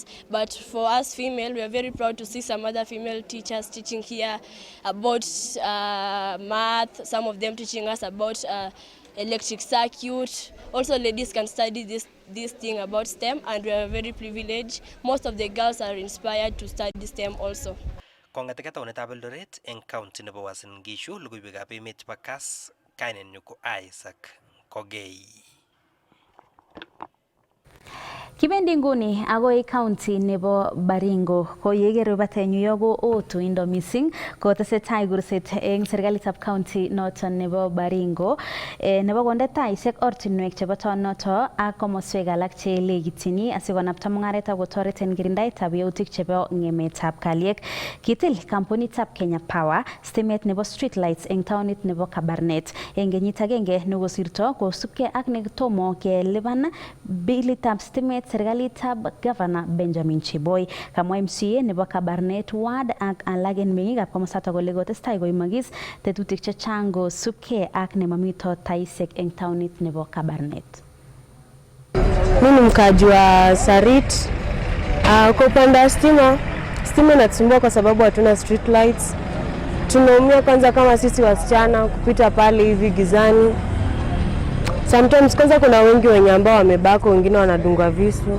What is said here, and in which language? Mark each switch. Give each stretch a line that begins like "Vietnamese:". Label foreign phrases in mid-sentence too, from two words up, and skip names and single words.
English: But for us female, we are very proud to see some other female teachers teaching here about math, some of them teaching us about electric circuit. Also, ladies can study this thing about STEM, and we are very privileged. Most of the girls are inspired to study STEM also.
Kalenjin: Kong'eteke taonitab Eldoret eng county nebo Uasin Gishu, logoiwekab emet chebo Kass, kainenyu ko Isaac Kogei. Kibendi nguni agoi county nebo Baringo ko yekere batenyu yogo o tuindo missing ko tesetai kurset eng serikalitab county noton nebo Baringo nebo konde taisiek ortinwek chebo tonoto ak komoswek alak che lekitini asikonapta mung'aret ak kotoret en kirindaetab yautik chebo ng'emetab kalyek. Kitil kampunitab Kenya Power stimet nebo
English: street lights
Kalenjin: eng taonit nebo Kabarnet eng kenyit agenge nekosirto kosubkei ak nekitomo kelipan bilitab stimet serikalitab Governor Benjamin Chiboi. Kamwa MCA nebo Kabarnet Ward ak alak en meng'ikab komosato kole kotestai koimagis tetutik chechang kosubkei ak nemamito taisiek eng taonit nebo Kabarnet.
Swahili: Mimi mkaji wa Sarit. Kwa upande wa stima inatusumbua kwa sababu hatuna
English: street lights.
Swahili: Tunaumia kwanza kama sisi wasichana kupita pale hivi gizani. Sometimes kwanza kuna wengi wenye ambao wamebako, wengine wanadungwa visu.